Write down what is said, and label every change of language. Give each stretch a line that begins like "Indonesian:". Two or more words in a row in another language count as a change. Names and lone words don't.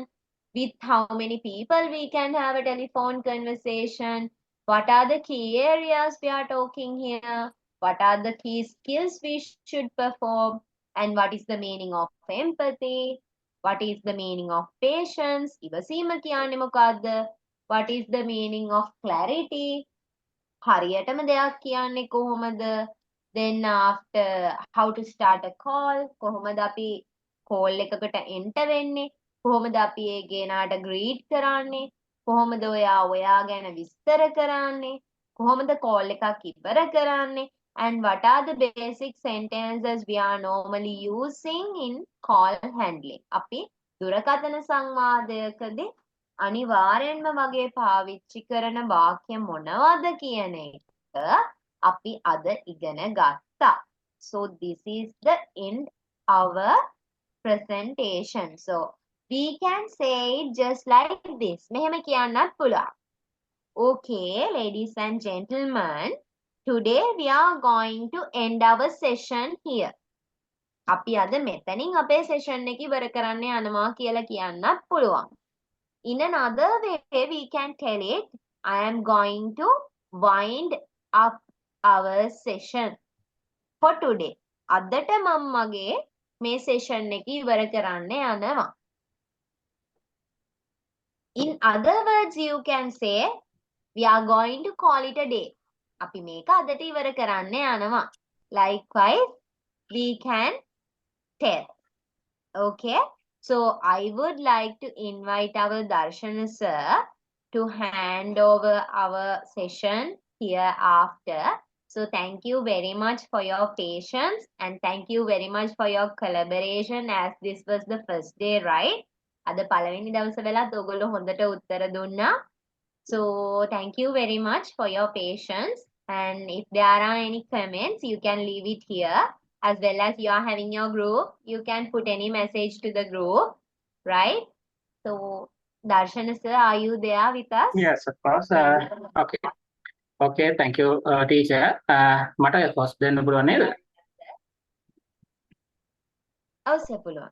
English: With how many people we can have a telephone conversation? What are the key areas we are talking here? What are the key skills we should perform? And what is the meaning of empathy? What is the meaning of patience?
Sinhala: ඉවසීම කියන්නේ මොකක්ද?
English: What is the meaning of clarity?
Sinhala: හරියටම දෙයක් කියන්නේ කොහොමද?
English: Then after how to start a call,
Sinhala: කොහොමද අපි call එකකට enter වෙන්නේ? කොහොමද අපි ඒ ගෙනාට greet කරන්නේ? කොහොමද ඔයා ගැන විස්තර කරන්නේ? කොහොමද call එකක් ඉවර කරන්නේ?
English: And what are the basic sentences we are normally using in call handling?
Sinhala: අපි දුරකථන සංවාදයකදී අනිවාර්යෙන්ම වගේ පාවිච්චි කරන වාක්‍ය මොනවද කියන එක අපි අද ඉගෙන ගත්තා.
English: So this is the end our presentation. So we can say it just like this.
Sinhala: මෙහෙම කියන්නත් පුළුවන්.
English: Okay, ladies and gentlemen, today we are going to end our session here.
Sinhala: අපි අද මෙතනින් අපේ session එක ඉවර කරන්න යනවා කියලා කියන්නත් පුළුවන්.
English: In another way, we can tell it, I am going to wind up our session for today.
Sinhala: අදට මම මගේ මේ session එක ඉවර කරන්න යනවා.
English: In other words, you can say, we are going to call it a day.
Sinhala: අපි මේක අදට ඉවර කරන්න යනවා.
English: Likewise, we can tell. Okay? So I would like to invite our Darshana sir to hand over our session hereafter. So thank you very much for your patience and thank you very much for your collaboration as this was the first day, right?
Sinhala: අද පළවෙනි දවස වෙලත් ඔයගොල්ලෝ හොඳට උත්තර දුන්නා.
English: So thank you very much for your patience, and if there are any comments you can leave it here. As well as you are having your group, you can put any message to the group, right? So Darshana sir, are you there with us? Yes, of course. Okay. Okay, thank you, teacher.
Sinhala: මට host දෙන්න පුළුවන් නේද? අවශ්‍ය පුළුවන්.